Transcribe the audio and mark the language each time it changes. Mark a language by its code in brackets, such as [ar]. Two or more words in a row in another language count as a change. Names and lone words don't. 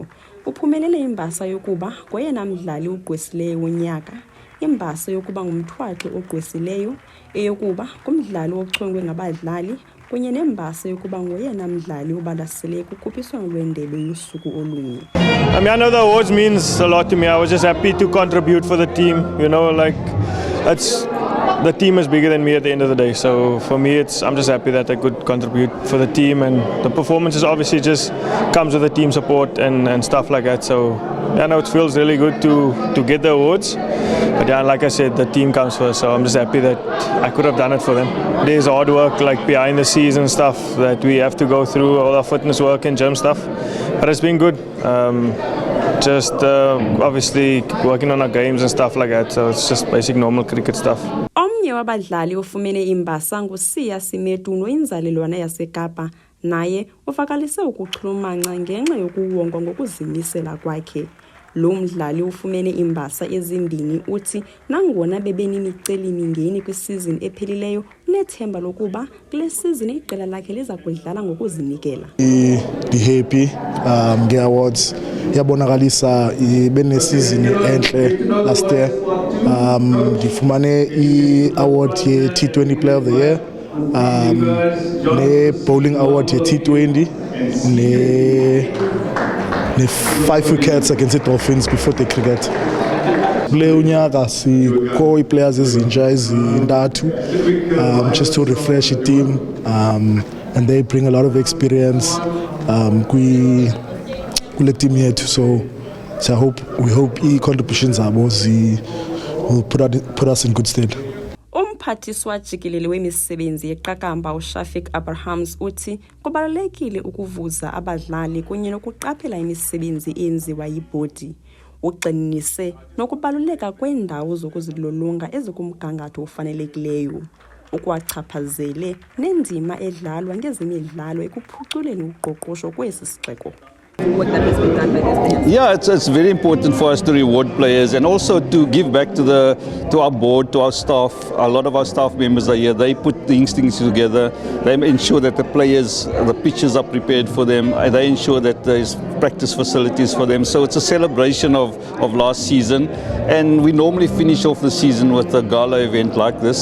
[xh] Uphumelele imbasa yokuba ngoyena mdlali ugqwesileyo wonyaka, imbasa yokuba ngumthwaxi ogqwesileyo, eyokuba ngumdlali ochongwe ngabadlali, kunye nembasa yokuba ngoyena mdlali obalaseleyo kukhuphiswano lwendebe yosuku olunye. [en] I mean, I know the awards means a lot to me. I was just happy to contribute for the team. You know, like the team is bigger than me at the end of the day. So for me, I'm just happy that I could contribute for the team, and the performances obviously just comes with the team support and stuff like that. So yeah, no, it feels really good to get the awards. But yeah, like I said, the team comes first. So I'm just happy that I could have done it for them. There's hard work like behind the scenes and stuff that we have to go through, all our fitness work and gym stuff. But it's been good. Just obviously working on our games and stuff like that. So it's just basic normal cricket stuff. [xh] Omnye wabadlali ofumene imbasa nguSiya Simetu noyinzalelwana yaseKapa, naye uvakalise ukuchulumanca ngenxa yokuwongwa ngokuzimisela kwakhe. Lo mdlali ufumene imbasa ezimbini uthi nangona bebenimiceli-mingeni kwisizini ephelileyo unethemba lokuba kule sizini iqela lakhe liza kudlala ngokuzinikela. Happy nge-awards yabonakalisa benesizini enhle [en] last year. Ndifumane i-award ye-T20 Player of the Year, ne-Bowling Award ye-T20, ne-5 wickets against the Dolphins before the cricket. [xh] Kule unyaka sikho ii-players ezintsha ezintathu [en] just to refresh the team, and they bring a lot of experience [xh] kule team yethu. [en] So we hope [xh] i-contributions zabo [en] will put us in good stead. [xh] Umphathiswa jikelele wemisebenzi yeqakamba uShafiq Abrahams uthi kubalulekile ukuvuza abadlali kunye nokuqaphela imisebenzi eyenziwa yibhodi. Ugxininise nokubaluleka kweendawo zokuzilolonga ezikumgangatho ofanelekileyo, ukwachaphazele nendima edlalwa ngezemidlalo ekuphuculeni uqoqosho kwesi sixeko. [en] What that has been done by this team? Yeah, it's very important for us to reward players and also to give back to our board, to our staff. A lot of our staff members are here. They put these things together. They ensure that the pitches are prepared for them. They ensure that there's practice facilities for them. So it's a celebration of last season, and we normally finish off the season with a gala event like this.